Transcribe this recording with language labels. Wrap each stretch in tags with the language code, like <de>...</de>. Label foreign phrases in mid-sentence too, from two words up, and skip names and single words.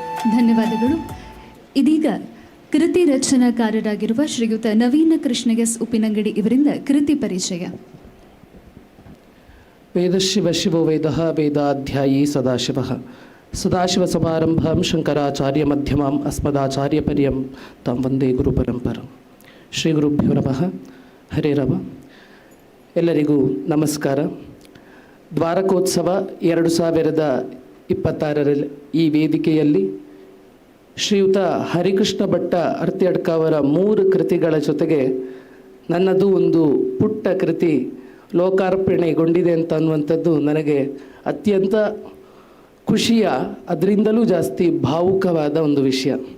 <kn>ಧನ್ಯವಾದಗಳು. ಇದೀಗ ಕೃತಿ ರಚನಾಕಾರರಾಗಿರುವ ಶ್ರೀಯುತ ನವೀನ ಕೃಷ್ಣ ಎಸ್ ಉಪ್ಪಿನಂಗಡಿ ಇವರಿಂದ ಕೃತಿ ಪರಿಚಯ.</kn> <sa>ವೇದಶಿವ ಶಿವೋ ವೇದಃ ವೇದಾಧ್ಯಾಯೀ ಸದಾಶಿವಃ ಸದಾಶಿವಸಮಾರಂಭಾಂ ಶಂಕರಾಚಾರ್ಯ ಮಧ್ಯಮಾಂ ಅಸ್ಮದಾಚಾರ್ಯಪರ್ಯಂ ತಾಂ ವಂದೇ ಗುರು ಪರಂಪರಂ. ಶ್ರೀ ಗುರುಭ್ಯೋ ನಮಃ. ಹರೇ ರಾಮ.</sa> <kn>ಎಲ್ಲರಿಗೂ ನಮಸ್ಕಾರ. ದ್ವಾರಕೋತ್ಸವ 2026 ಈ ವೇದಿಕೆಯಲ್ಲಿ ಶ್ರೀಯುತ ಹರಿಕೃಷ್ಣ ಭಟ್ಟ ಅರ್ತ್ಯಡ್ಕ ಅವರ 3 ಕೃತಿಗಳ ಜೊತೆಗೆ ನನ್ನದು ಒಂದು ಪುಟ್ಟ ಕೃತಿ ಲೋಕಾರ್ಪಣೆಗೊಂಡಿದೆ ಅಂತ ಅನ್ನುವಂಥದ್ದು ನನಗೆ ಅತ್ಯಂತ ಖುಷಿಯ, ಅದರಿಂದಲೂ ಜಾಸ್ತಿ ಭಾವುಕವಾದ ಒಂದು ವಿಷಯ.</kn>